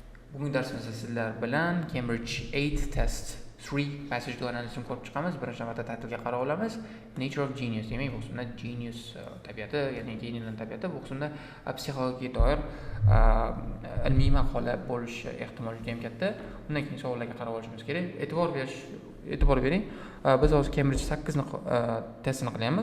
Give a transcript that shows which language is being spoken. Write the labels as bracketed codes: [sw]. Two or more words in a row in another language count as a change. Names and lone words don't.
[uz] Bugungi darsimizda sizlar bilan Cambridge 8 test 3 passage analizini ko'rib chiqamiz. Birinchi navbatda tahlilga qarab olamiz. [en] Nature of genius, [uz] demak bu qismda genius tabiati, ya'ni geniusning tabiati, bu qismda psixologiyaga doir ilmiy maqola bo'lishi ehtimoli juda ham katta. Undan keyin savollarga qarab olishimiz kerak. E'tibor bering. Biz hozir Cambridge 8 ni testini qilyapmiz.